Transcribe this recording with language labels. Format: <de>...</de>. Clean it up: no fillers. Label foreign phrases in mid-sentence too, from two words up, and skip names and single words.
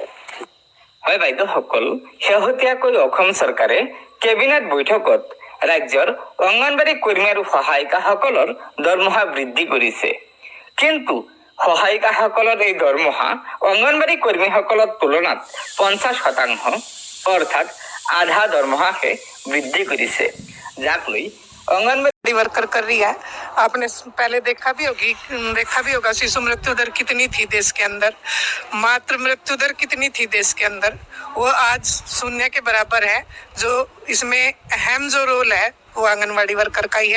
<as>হয় বাইদেউসকল, শেহতীয়াকৈ অসম চৰকাৰে কেবিনেট বৈঠকত ৰাজ্যৰ অংগনবাড়ী কৰ্মী আৰু সহায়িকাসকলৰ দৰমহা বৃদ্ধি কৰিছে। কিন্তু সহায়িকাসকলৰ এই দৰমহা অংগনবাড়ী কৰ্মীসকলৰ তুলনাত 50%, অৰ্থাৎ আধা দৰমহাহে বৃদ্ধি কৰিছে, যাক লৈ</as> <hi>ऑंगनबाड़ी वर्कर कर रही है। आपने पहले देखा भी होगा शिशु मृत्यु दर कितनी थी देश के अंदर, मातृ मृत्यु दर कितनी थी देश के अंदर, वो आज 0 के बराबर है। जो इसमें अहम जो रोल है वो आंगनबाड़ी वर्कर का ही है।</hi>